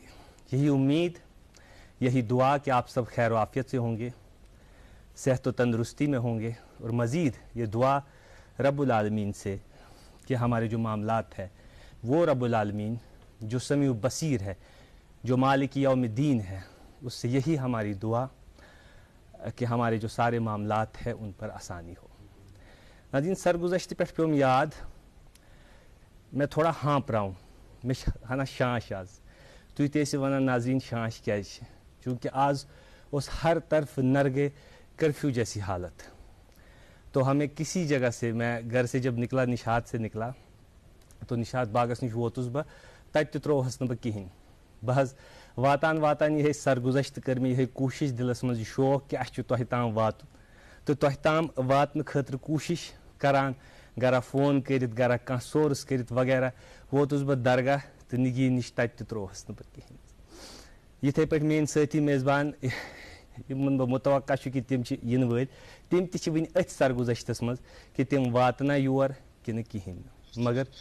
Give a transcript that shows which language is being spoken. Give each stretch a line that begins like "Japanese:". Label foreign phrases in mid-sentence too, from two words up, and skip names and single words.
Urdu: یہی امید، یہی دعا کہ آپ سب خیر و عافیت سے ہوں گے، صحت و تندرستی میں ہوں گے، اور مزید یہ دعا
Arabic: رب العالمین
Urdu: سے کہ ہمارے جو معاملات ہے وہ
Arabic: رب العالمین
Urdu: جو
Arabic: سمیع بصیر
Urdu: ہے، جو
Arabic: مالک یوم الدین
Urdu: ہے، اس سے یہی ہماری دعا کہ ہمارے جو سارے معاملات ہیں ان پر آسانی ہو۔
Kashmiri: ناظرین سرگزشت پہ پیوم یاد،
Urdu: میں تھوڑا ہانپ رہا ہوں،
Kashmiri: میں ہنا شانش آز تُہۍ تہِ ٲسِو وَنان ناظریٖن شانش کیٛازِ چھِ چوٗنٛکہِ آز اوس ہر طرف نرگے کرفیو
Urdu: جیسی حالت تو ہمیں کسی جگہ سے میں گھر سے جب نکلا نشاط سے نکلا تو نشاط
Kashmiri: باغس نش ووتُس بہٕ تَتہِ تہِ ترٛووہس نہٕ بہٕ کِہیٖنۍ بہٕ حظ واتان واتان یِہے سرگُزشت کٔر مےٚ یِہے کوٗشِش دِلس منٛز یہِ شوق کہِ اَسہِ چھُ تۄہہِ تام واتُن تہٕ تۄہہِ تام واتنہٕ خٲطرٕ کوٗشِش کران گرا فون کٔرِتھ گرا کانٛہہ سورس کٔرِتھ وغیرہ ووتُس بہٕ درگاہ تہٕ نگی نِش تَتہِ تہِ ترٛووہس نہٕ بہٕ کِہیٖنۍ یِتھَے پٲٹھۍ میٛٲنۍ سٲتھی میزبان یِمن بہٕ مُتوقع چھُ کہِ تِم چھِ یِنہٕ وٲلۍ تِم تہِ چھِ وٕنہِ أتھۍ سرگُزشتس منٛز کہِ تِم واتنا یور کِنہٕ کِہیٖنۍ نہٕ مگر